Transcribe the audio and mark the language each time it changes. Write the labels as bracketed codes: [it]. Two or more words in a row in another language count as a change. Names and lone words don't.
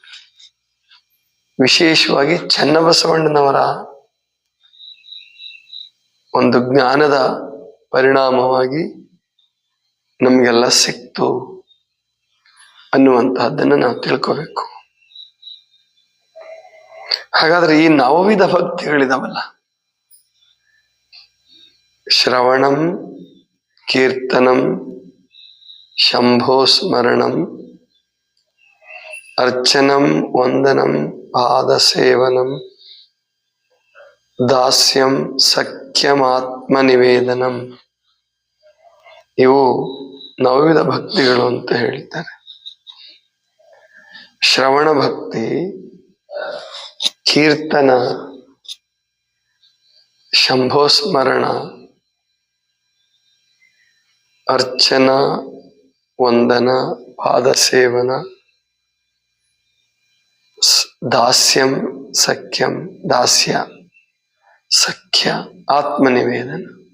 [kn] ವಿಶೇಷವಾಗಿ ಚನ್ನಬಸವಣ್ಣನವರ ಒಂದು ಜ್ಞಾನದ ಪರಿಣಾಮವಾಗಿ ನಮಗೆಲ್ಲ ಸಿಕ್ತು ಅನ್ನುವಂತಹದ್ದನ್ನು ನಾವು ತಿಳ್ಕೋಬೇಕು. ಹಾಗಾದ್ರೆ ಈ ನವವಿಧ ಭಕ್ತಿಗಳಿದಾವಲ್ಲ, [sa] ಶ್ರವಣಂ, ಕೀರ್ತನಂ, ಶಂಭೋ ಸ್ಮರಣಂ, ಅರ್ಚನಂ, ವಂದನಂ, ಪಾದ ಸೇವನಂ, ದಾಸ್ಯಂ, ಸಖ್ಯಂ, ಆತ್ಮ ನಿವೇದನಂ, [kn] ಇವು ನವವಿಧ ಭಕ್ತಿಗಳು ಅಂತ ಹೇಳ್ತಾರೆ. ಶ್ರವಣ ಭಕ್ತಿ, ಕೀರ್ತನ, ಶಂಭೋ ಸ್ಮರಣ, ಅರ್ಚನ, ವಂದನ, ಪಾದ ಸೇವನ, [sa] ದಾಸ್ಯಂ, ಸಖ್ಯಂ, [kn] ದಾಸ್ಯ, ಸಖ್ಯ, ಆತ್ಮನಿವೇದನ.